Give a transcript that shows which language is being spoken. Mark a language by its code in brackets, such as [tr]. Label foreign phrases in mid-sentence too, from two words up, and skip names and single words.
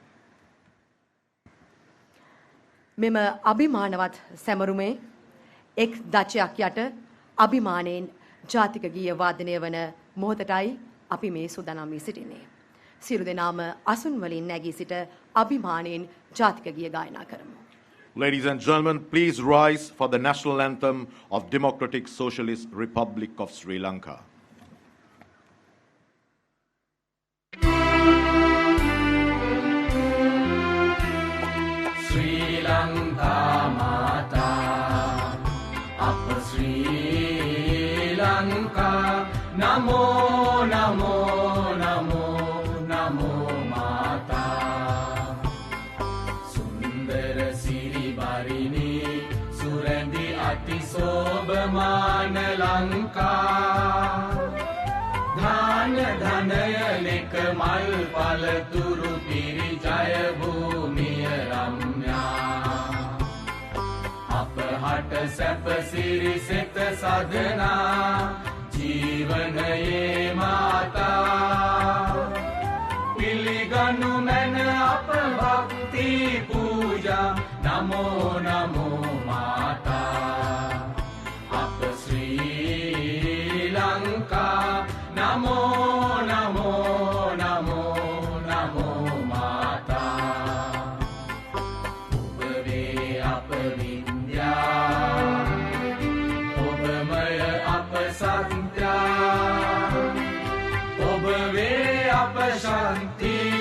[si] මෙම අභිමානවත් සැමරුමේ එක් දචයක් යට අභිමානයෙන් ජාතික ගීය වාදනය වන මොහොතටයි අපි මේ සූදානම් වී සිටින්නේ. සියලු දෙනාම අසුන් වලින් නැගී සිට අභිමානයෙන් ජාතික ගීය ගායනා කරමු. [en] Ladies and gentlemen, please rise for the national anthem of Democratic Socialist Republic of Sri Lanka. [si] ශ්‍රී ලංකා මාතා, අප ශ්‍රී ලංකා, නමෝ නමෝ නමෝ නමෝ මාතා. සුන්දර සිරි බරිනී, සුරැඳි අති සෝබමාන ලංකා. ධාන්‍ය ධනය නෙක මල් පලතුරු පිරි ජය භූමිය රම්‍යා. අපහට සැප සිරි සෙත සදනා ජීවනයේ මාතා පිළිගනු මැන අප භක්ති පූජා නමෝ නමෝ මාතා අප ශ්‍රී ලංකා නමෝ නමෝ නමෝ නමෝ මාතා ඔබ වේ අප ඔබමය අප සත්‍යා ඔබ වේ අප ශාන්ති